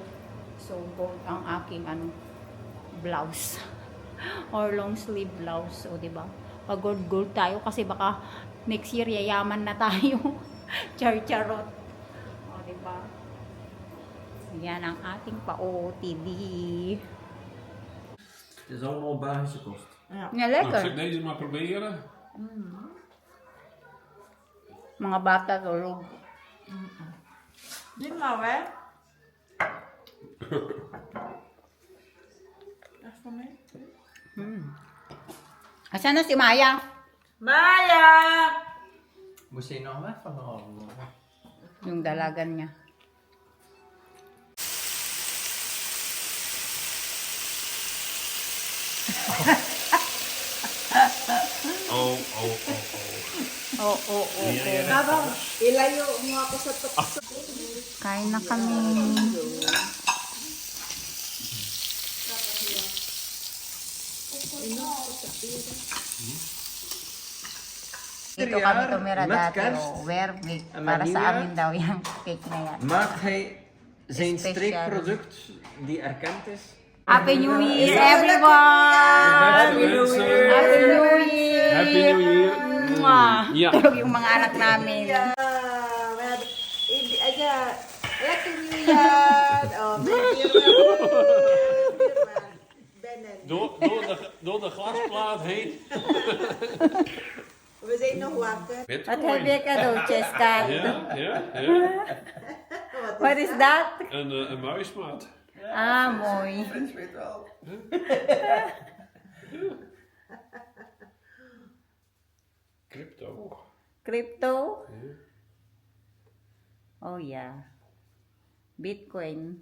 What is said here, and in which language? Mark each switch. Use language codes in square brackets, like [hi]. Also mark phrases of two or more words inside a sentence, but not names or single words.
[tl] So, gold ang aking ano, blouse. [en] Or long sleeve blouse, [tl] o di ba? Pag gold tayo kasi baka [en] next year [tl] yayaman na tayo. Char-charot. O di ba? Yan ang ating pa-OOTD. [nl] Het is allemaal Belgische kost. Ja. Ja, Nou, lekker. zal ik deze maar proberen? [tl] Mga bata tulog. Di mo, [en] eh? That's for me. [tl] Asan na si Maya? Maya! [nl] Moest je nog weg van de avond? [tl] Yung dalagan niya. Oh. Oo. Habang ilayo mo ako sa tukso. Kain na kami. Dito kami tumira dati. Oh, Wervik. Para sa amin daw yung cake na yan. [nl] Maakt hij zijn Speciaal. streekproduct die erkend is? [en] Happy New Year, everyone! Happy New Year! Happy New Year! Happy New Year! Mwah! [nl] Ja. [tl] Tulog yung mga anak namin. [en] Lucky New Year! Oh, Benen. [nl] Door de glasplaat heen. We zijn nog wakker. Wat heb je cadeautjes, Kat? Ja. [en] What is that? [nl] Een muismaat. Ah, mooi. Ik weet wel. Crypto. [en] Crypto? Oh, yeah. Bitcoin.